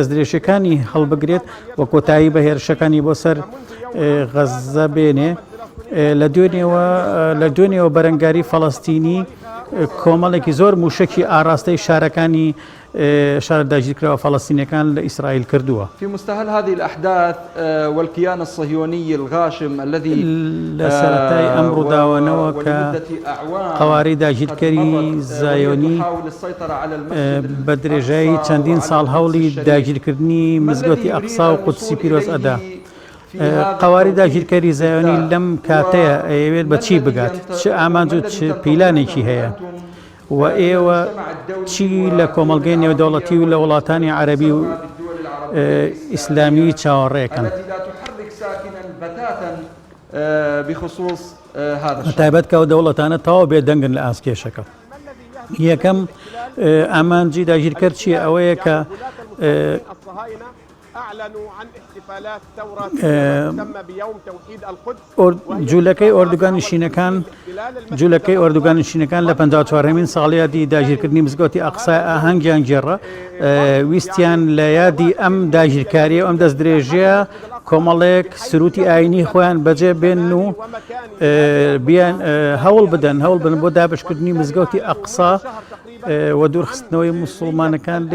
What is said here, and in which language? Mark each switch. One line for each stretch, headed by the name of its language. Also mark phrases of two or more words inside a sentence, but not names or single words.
Central Kurdish: دەستدرێژەکانی هەڵبگرێت و کۆتایی بە هێرشەکانی بۆ سەر غەزە بێنێ لە دوێنێەوە بەرەنگاری فەڵەستینی کۆمەڵێکی زۆر موشکی ئاراستەی شارەکانی شار داگیرکراوە فەڵەستینیەکان لە ئیسرائیل کردووە.
Arabic: في مستهل هذه الأحداث والكيان الصهيوني الغاشم الذي
Central Kurdish: لسرەتای ئەم ڕووداوانەوە کە قەواری داگیرکەری زایۆنی بە درێژایی چەندین ساڵ هەوڵی داگیرکردنی مزگەوتی ئەقسا و قودسی پیرۆز ئەدا. قەواری داگیرکەری زایۆنی لەم کاتەیە ئەوێت بە چی بگات، چ ئامانج و چ پیلانێکی هەیە و ئێوە چی لە کۆمەڵگەی نێودەوڵەتی و لە وڵاتانی عەرەبی و ئیسلامی چاوەڕێەکەن تایبەت کە ئەو دەوڵەتانە تەواو بێدەنگن لە ئاسکێشەکە. یەکەم ئامانجی داگیرکەر چیە؟ ئەوەیە کە
Arabic: أعلنوا عن احتفالات ثورة تسمى بيوم توحيد القدس.
Central Kurdish: جوولەکەی ئۆردوگانشینەکان لە 54مین ساڵیادی داگیرکردنی مزگەوتی ئەقسا ئاهەنگیان گێڕە، ویستیان لە یادی ئەم داگیرکاریە و ئەم دەست درێژەیە کۆمەڵێک سروتی ئاینی خۆیان بەجێ بێن و بیان هەوڵ بدەن بۆ دابشکردنی مزگەوتی ئەقسا و دوورخستنەوەی موسڵمانەکان لێ.